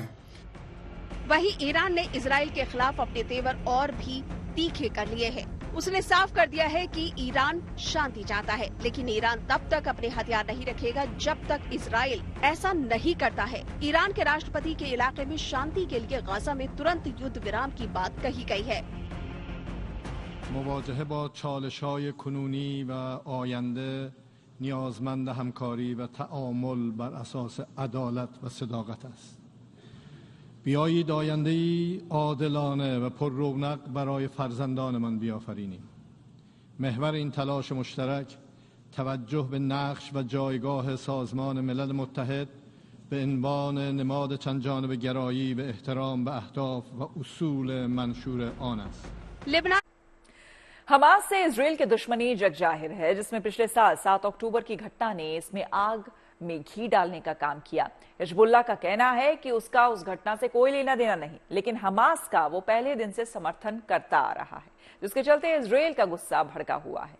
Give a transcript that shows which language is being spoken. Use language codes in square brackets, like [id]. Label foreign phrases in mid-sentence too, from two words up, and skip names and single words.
[hi] वहीं ईरान ने इजराइल के खिलाफ अपने तेवर और भी तीखे कर लिए हैं। उसने साफ कर दिया है कि ईरान शांति चाहता है, लेकिन ईरान तब तक अपने हथियार नहीं रखेगा जब तक इजराइल ऐसा नहीं करता है। ईरान के राष्ट्रपति के इलाके में शांति के लिए गाजा में तुरंत युद्ध विराम की बात कही गई है। [fa] مواجهه با چالش‌های کنونی و آینده نیازمند همکاری و تعامل بر اساس عدالت و صداقت است. بیایید آینده‌ای عادلانه و پر رونق برای فرزندانمان بیافرینیم. محور این تلاش مشترک توجه به نقش و جایگاه سازمان ملل متحد به عنوان نماد چند جانبه گرایی و احترام به اهداف و اصول منشور آن است. [hi] हमास से इजराइल की दुश्मनी जगजाहिर है, जिसमें पिछले साल 7 अक्टूबर की घटना ने इसमें आग में घी डालने का काम किया। हिजबुल्लाह का कहना है कि उसका उस घटना से कोई लेना देना नहीं, लेकिन हमास का वो पहले दिन से समर्थन करता आ रहा है, जिसके चलते इजराइल का गुस्सा भड़का हुआ है।